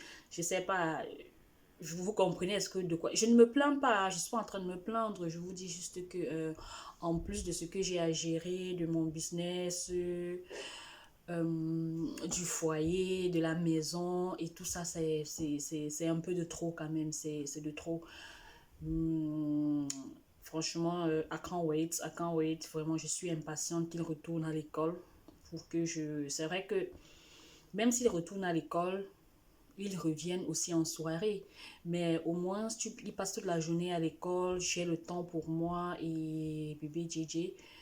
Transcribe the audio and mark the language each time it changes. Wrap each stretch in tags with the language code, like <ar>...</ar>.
<fr>Je sais pas, vous comprenez est-ce que de quoi. Je ne me plains pas, je suis pas en train de me plaindre. Je vous dis juste que, en plus de ce que j'ai à gérer, de mon business, du foyer, de la maison et tout ça, c'est un peu de trop quand même. C'est de trop. Hum, Franchement,</fr> <en>I can't wait, I can't wait.</en> <fr>Vraiment, je suis impatiente qu'il retourne à l'école pour que je... C'est vrai que même s'il retourne à l'école, ils reviennent aussi en soirée. Mais au moins, il passe toute la journée à l'école, j'ai le temps pour moi et bébé JJ.</fr>